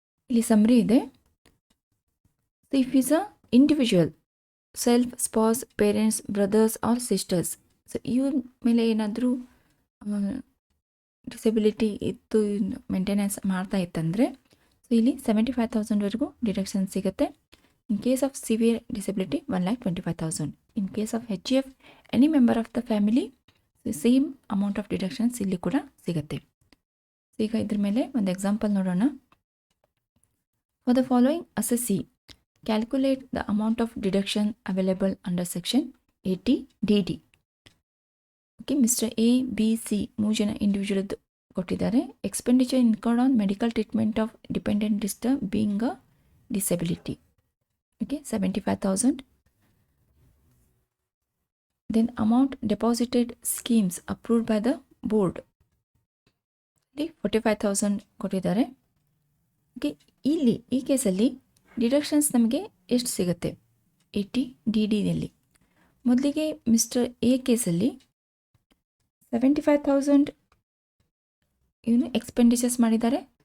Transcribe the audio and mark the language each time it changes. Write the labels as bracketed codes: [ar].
[kn] ಇಲ್ಲಿ ಸಮ್ರಿ ಇದೆ. [en] so if is a individual self, spouse, parents, brothers or sisters, [kn] so ಇವ್ರ ಮೇಲೆ ಏನಾದರೂ ಡಿಸೆಬಿಲಿಟಿ ಇತ್ತು, ಮೇಂಟೆನೆನ್ಸ್ ಮಾಡ್ತಾ ಇತ್ತಂದರೆ ಸೊ ಇಲ್ಲಿ 75,000ವರೆಗೂ ಡಿಡಕ್ಷನ್ ಸಿಗುತ್ತೆ. [en] In case of severe disability 1,25,000. In case of HGF any member of the family same amount of deductions [kn] ಇಲ್ಲಿ ಕೂಡ ಸಿಗುತ್ತೆ. ಈಗ ಇದ್ರ ಮೇಲೆ ಒಂದು ಎಕ್ಸಾಂಪಲ್ ನೋಡೋಣ. [en] For the following assessee, calculate the amount of deduction available under section 80DD. [kn] Okay, mister A B C 3 ಜನ ಇಂಡಿವಿಜುವಲ್ದು ಕೊಟ್ಟಿದ್ದಾರೆ. [en] Expenditure incurred on medical treatment of dependent disturb being a disability. Okay, 75,000. Then amount deposited schemes approved by the board. [kn] 45,000 ಕೊಟ್ಟಿದ್ದಾರೆ. Okay, ಇಲ್ಲಿ ಈ ಕೇಸಲ್ಲಿ deductions ನಮಗೆ ಎಷ್ಟು ಸಿಗುತ್ತೆ 80 DDಯಲ್ಲಿ. ಮೊದಲಿಗೆ ಮಿಸ್ಟರ್ ಎ ಕೇಸಲ್ಲಿ 75,000 ಇವನು ಎಕ್ಸ್ಪೆಂಡಿಚರ್ಸ್ ಮಾಡಿದ್ದಾರೆ.